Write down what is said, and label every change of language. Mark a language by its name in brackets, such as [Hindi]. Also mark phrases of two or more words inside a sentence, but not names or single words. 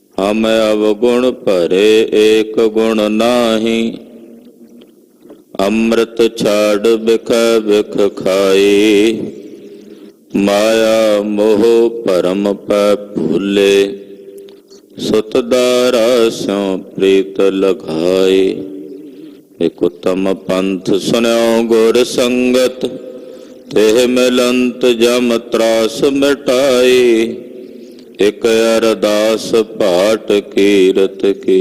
[Punjabi] ਹਮ ਅਵਗੁਣ ਭਰੇ ਏਕ ਗੁਣ ਨਾਹੀ। ਅੰਮ੍ਰਿਤ ਛਾਡ ਬਿਖ ਬਿਖ ਖਾਈ, ਮਾਇਆ ਮੋਹ ਪਰਮ ਪੈ ਭੂਲੇ। ਸੁਤ ਦਾਰਾ ਸਿਉ ਪ੍ਰੀਤ ਲਗਾਈ, ਏਕ ਉਤਮ ਪੰਥ ਸੁਨਿਓ ਗੁਰ ਸੰਗਤ। ਤਿਹ ਮਿਲੰਤ ਜਮ ਤ੍ਰਾਸ ਮਿਟਾਈ, ਏਕ ਅਰਦਾਸ ਪਾਠ ਕੀਰਤ ਕੀ।